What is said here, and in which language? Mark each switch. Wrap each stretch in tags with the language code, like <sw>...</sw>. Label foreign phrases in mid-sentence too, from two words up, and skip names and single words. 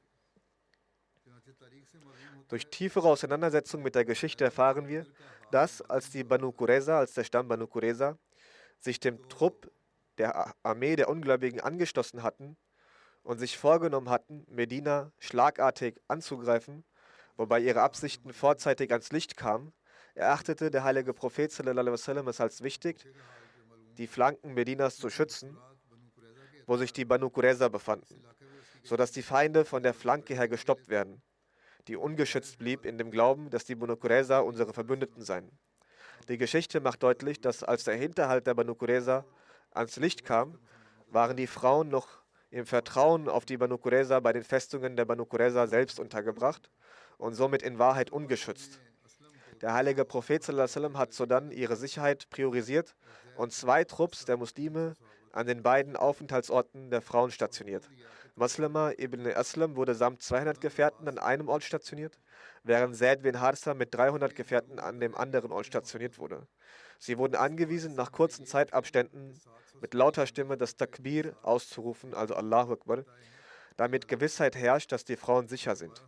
<de>Durch tiefere Auseinandersetzung mit der Geschichte erfahren wir, dass, als der Stamm Banu Qurayza, sich dem Trupp der Armee der Ungläubigen angeschlossen hatten und sich vorgenommen hatten, Medina schlagartig anzugreifen, wobei ihre Absichten vorzeitig ans Licht kamen, erachtete der heilige Prophet</de> <ar>صلى الله عليه وسلم</ar> <de>es als wichtig, die Flanken Medinas zu schützen, wo sich die Banu Qurayza befanden, sodass die Feinde von der Flanke her gestoppt werden, die ungeschützt blieb in dem Glauben, dass die Banu Qurayza unsere Verbündeten seien. Die Geschichte macht deutlich, dass als der Hinterhalt der Banu Qurayza ans Licht kam, waren die Frauen noch im Vertrauen auf die Banu Qurayza bei den Festungen der Banu Qurayza selbst untergebracht und somit in Wahrheit ungeschützt. Der heilige Prophet</de> <ar>صلى الله عليه وسلم</ar> <de>hat sodann ihre Sicherheit priorisiert und 2 Trupps der Muslime an den beiden Aufenthaltsorten der Frauen stationiert. Maslama ibn Aslam wurde samt 200 Gefährten an einem Ort stationiert, während Zaid bin Harsa mit 300 Gefährten an dem anderen Ort stationiert wurde. Sie wurden angewiesen, nach kurzen Zeitabständen mit lauter Stimme das Takbir auszurufen, also</de> <ar>الله أكبر,</ar> <de>damit Gewissheit herrscht, dass die Frauen sicher sind.</de>